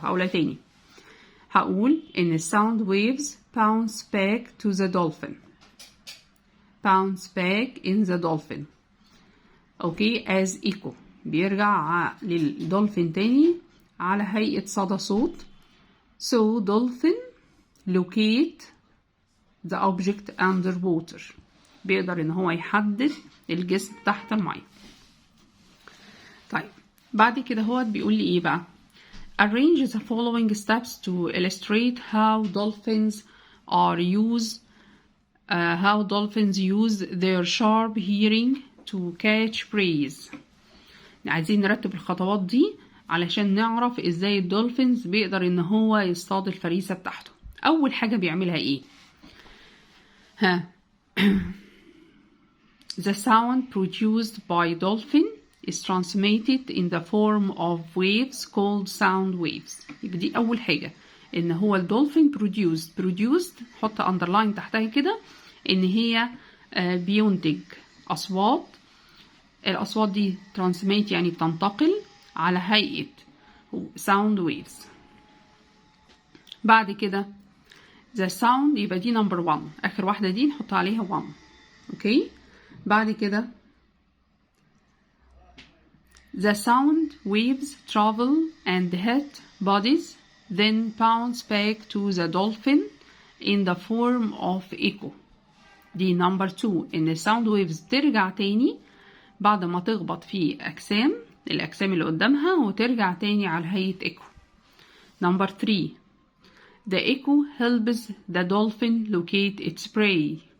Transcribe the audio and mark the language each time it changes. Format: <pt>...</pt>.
<ar>هقولها تاني، هقول ان الساوند</ar> <en>waves bounce back to the dolphin okay as echo.</en> <ar>بيرجع للدولفين تاني على هيئة صدى صوت.</ar> <en>so dolphin locate the object underwater.</en> <ar>بيقدر ان هو يحدد الجسم تحت المية. طيب بعد كده هو بيقول لي ايه بقى؟</ar> <en>arrange the following steps to illustrate how dolphins use their sharp hearing to catch prey.</en> <ar>عايزين نرتب الخطوات دي علشان نعرف ازاي الدولفينز بيقدر ان هو يصطاد الفريسة بتاعته. اول حاجة بيعملها ايه؟</ar> <en>The sound produced by dolphin is transmitted in the form of waves called sound waves.</en> <ar>يبقى دي أول حاجة، إن هو الدولفين produced حط underline تحتها كده، إن هي بينتج أصوات. الأصوات دي transmit يعني بتنتقل على هيئة sound waves. بعد كده the sound يبقى دي number 1، آخر واحدة دي نحط عليها 1.</ar> <en>Okay.</en> <ar>بعد كده</ar> <en>the sound waves travel and hit bodies then bounce back to the dolphin in the form of echo.</en> <ar>دي number 2، إن sound waves ترجع تاني بعد ما تخبط في الأجسام اللي قدامها وترجع تاني على هيئة echo.</ar> <en>number 3 the echo helps the dolphin locate its prey.</en>